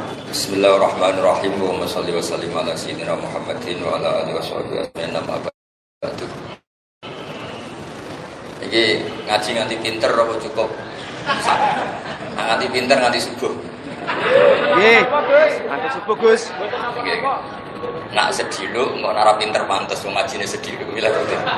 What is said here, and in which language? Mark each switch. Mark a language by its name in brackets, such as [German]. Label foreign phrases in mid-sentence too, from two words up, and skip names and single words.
[Arabic] بسم الله الرحمن الرحيم. و صل و سلم على سيدنا محمد و على آله و صحبه أجمعين. أما بعد. [Javanese] Iki ngaji nganti pinter apa cukup? Nganti pinter nganti subuh. Nggih. Nganti subuh, Gus. Nggih. Nak sedilo engko ora pinter pantes wong ngajine sedilo milih kowe.